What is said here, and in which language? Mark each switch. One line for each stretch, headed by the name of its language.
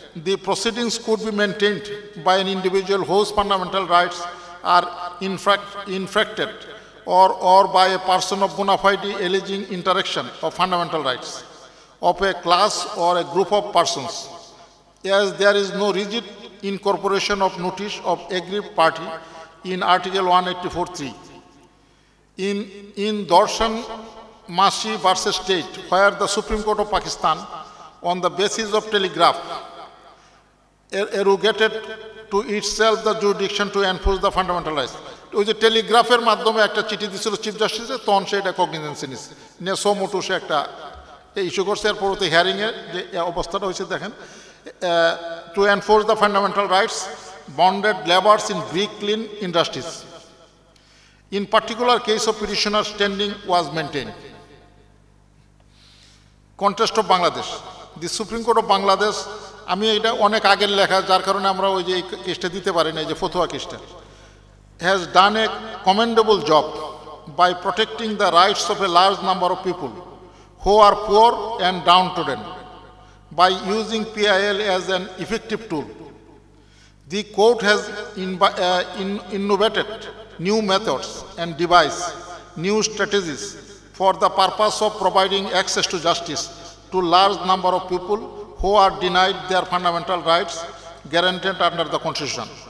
English: The proceedings could be maintained by an individual whose fundamental rights are infracted or by a person of bona fide alleging interaction of fundamental rights of a class or a group of persons, as there is no rigid incorporation of notice of aggrieved party in Article 184(3). In Darshan Mashi versus State, where the Supreme Court of Pakistan, on the basis of telegraph, arrogated to itself the jurisdiction to enforce the fundamental rights.
Bangla: ওই যে টেলিগ্রাফের মাধ্যমে একটা চিঠি দিছিল chief জাস্টিসে, তখন সে এটা কগনিজেন্সে নিচ্ছে, নিয়ে সোমোটো সে একটা ইস্যু করছে। এর পরবর্তী হিয়ারিংয়ে যে অবস্থাটা হয়েছে দেখেন, to enforce the fundamental rights bonded laborers in brick kiln industries.
English: In particular case of petitioner standing was maintained. Contest of Bangladesh.
Bangla: The Supreme Court of Bangladesh, আমি এটা অনেক আগের লেখা, যার কারণে আমরা ওই যে কেসটা দিতে পারি না, এই যে ফতোয়া কেসটা।
English: has done a commendable job by protecting the rights of a large number of people who are poor and downtrodden by using PIL as an effective tool. The court has innovated new methods and devised new strategies for the purpose of providing access to justice to large number of people who are denied their fundamental rights guaranteed under the Constitution.